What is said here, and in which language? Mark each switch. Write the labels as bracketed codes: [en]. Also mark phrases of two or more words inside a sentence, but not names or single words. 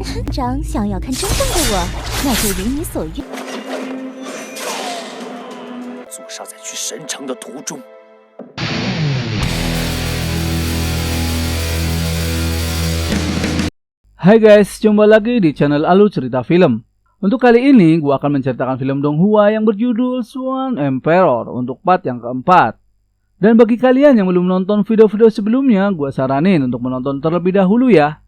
[zh] 长想要看真正的我，那就如你所愿。祖上在去神城的途中。 [id] Hai guys, jumpa lagi di channel Alu Cerita Film. Untuk kali ini, gua akan menceritakan film Donghua yang berjudul Swan Emperor untuk part yang keempat. Dan bagi kalian yang belum nonton video-video sebelumnya, gua saranin untuk menonton terlebih dahulu ya.